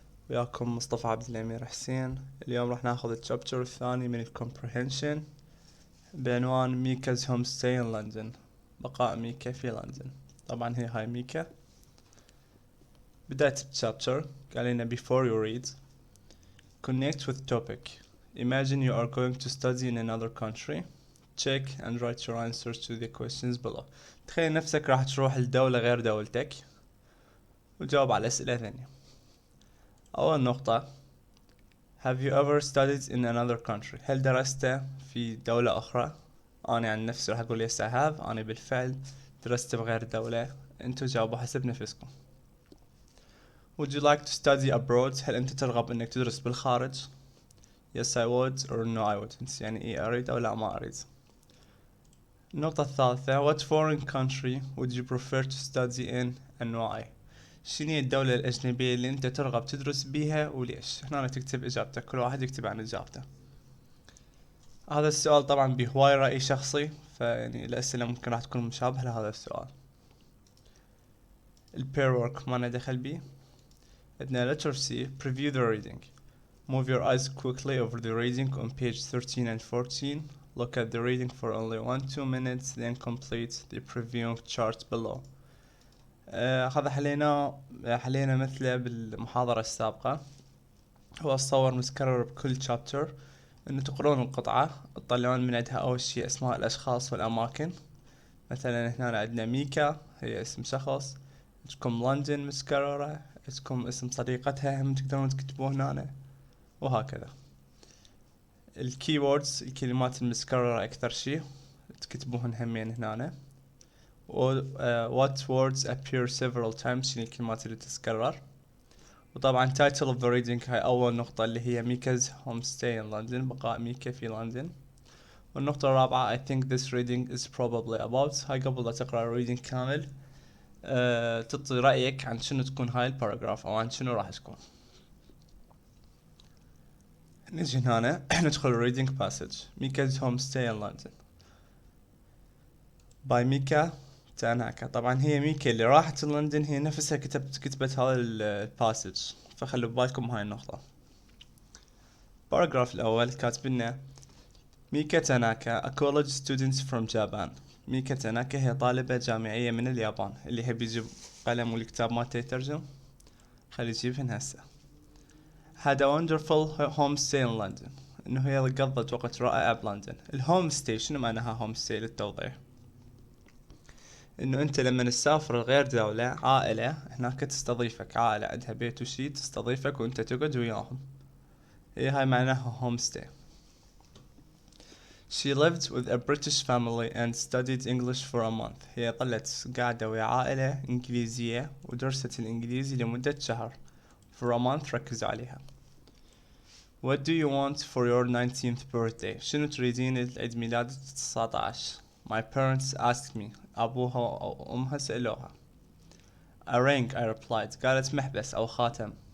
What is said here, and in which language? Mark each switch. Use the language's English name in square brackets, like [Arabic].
[Arabic] وياكم مصطفى عبد الأمير حسين. اليوم راح ناخذ الشابتر الثاني من الكومبريهنشن بعنوان ميكا's هوم ستاي in لندن، بقاء ميكا في لندن. طبعا هاي ميكا. بداية الشابتر قال لنا [English] before you read connect with topic. Imagine you are going to study in another country. Check and write your answers to the questions below. [Arabic] تخيل نفسك راح تروح لدولة غير دولتك وجاوب على أسئلة ثانية. أول نقطة [English] Have you ever studied in another country؟ [Arabic] هل درست في دولة أخرى؟ أنا عن نفسي راح أقول [English] yes I have. [Arabic] أنا بالفعل درست بغير دولة. أنتوا جاوبوا حسب نفسكم. [English] Would you like to study abroad؟ [Arabic] هل أنت ترغب أنك تدرس بالخارج؟ [English] Yes I would or no I wouldn't. [Arabic] يعني إيه أريد أو لا ما أريد. النقطة الثالثة [English] What foreign country would you prefer to study in and why؟ [Arabic] شنو هي الدولة الأجنبية اللي أنت ترغب تدرس بيها وليش؟ هنا تكتب إجابتك، كل واحد يكتب عن إجابته. هذا السؤال طبعا بهواي رأي شخصي، فيعني الأسئلة ممكن راح تكون مشابهة لهذا السؤال. البير work ما ندخل بيه. عندنا [English] letter C preview the reading. Move your eyes quickly over the reading on page 13 and 14. Look at the reading for only 1-2 minutes, then complete the previewing chart below. [Arabic] هذا حلينا مثله بالمحاضرة السابقة. هو الصور متكرر بكل شابتر، انه تقرون القطعة تطلعون من عندها اول شي اسماء الاشخاص والاماكن. مثلا هنا عندنا ميكا هي اسم شخص، عندكم لندن متكررة، عندكم اسم صديقتها هم تقدرون تكتبوه هنا، وهكذا. الكيوردز الكلمات المتكررة اكثر شي تكتبوهن همين هنا. [English] what words appear several times [Arabic] شنو الكلمات اللي تتكرر. وطبعا [English] title of the reading [Arabic] هاي أول نقطة اللي هي ميكا's home stay in London، بقاء ميكا في لندن. والنقطة الرابعة [English] I think this reading is probably about. [Arabic] هاي قبل لا تقرأ الريدنج كامل تعطي رأيك عن شنو تكون هاي الباراجراف أو عن شنو راح تكون. نجي هنا ندخل الريدنج passage. [English] Mika's home stay in London by Mika Tanaka. [Arabic] طبعا هي ميكا اللي راحت لندن هي نفسها كتبت هذا الباسج، فخلوا ببالكم هاي النقطة. باراجراف الأول كاتبنا ميكا تاناكا [English] a college student from Japan. [Arabic] ميكا تاناكا هي طالبة جامعية من اليابان. اللي يحب يجيب قلم والكتاب مالته يترجم خلي يجيبهن هسه. [English] had a wonderful home stay in London. [Arabic] انه هي قضت وقت رائع بلندن. الهوم ستي شنو معناها هوم ستي للتوضيح؟ انه انت لما تسافر لغير دولة عائلة هناك تستضيفك، عائلة عندها بيت وشي تستضيفك وانت تقعد وياهم. هاي معناها هوم ستي. [English] She lived with a British family and studied English for a month. [Arabic] هي ظلت قاعدة ويا عائلة إنكليزية ودرست الإنجليزي لمدة شهر. [English] For a month [Arabic] ركزوا عليها. [English] What do you want for your 19th birthday؟ [Arabic] شنو تريدين لعيد ميلادك 19؟ [English] My parents asked me. [Arabic] أبوها وأمها سألوها. [English] A ring I replied. [Arabic] قالت محبس أو خاتم.